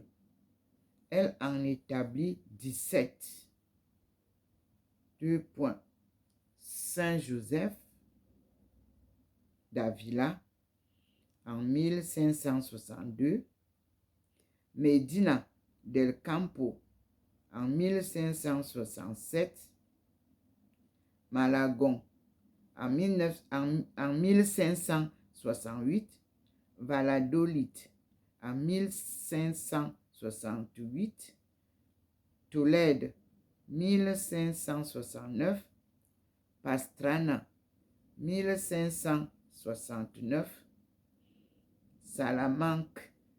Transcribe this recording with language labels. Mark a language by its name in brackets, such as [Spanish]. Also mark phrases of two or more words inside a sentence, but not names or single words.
[French] Elle en établit 17. 2 points. Saint Joseph d'Avila en 1562, Medina del Campo en 1567, Malagon en 1568, Valladolid en 1568, Tolède 1569, Pastrana 1569, Salamanque